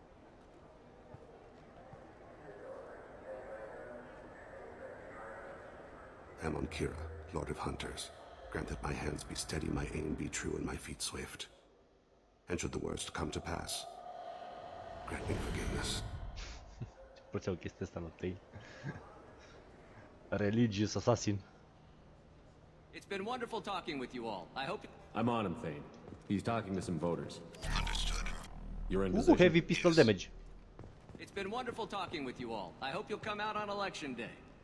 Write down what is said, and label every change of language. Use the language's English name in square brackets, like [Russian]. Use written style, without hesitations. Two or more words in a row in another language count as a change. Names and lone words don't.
[English] I'm on Kira, Lord of Hunters. Grant that my hands be steady, my aim be true, and my feet swift. And should the worst come to pass, grant me forgiveness. [Romanian] Plăceau chestia asta la tăi. [English] Religious assassin. It's been wonderful talking with you all. I hope... I'm on him, Fane. He's talking to some voters. Understood. You're in Ooh, position? heavy pistol damage. It's been wonderful talking with you all. I hope you'll come out on election day.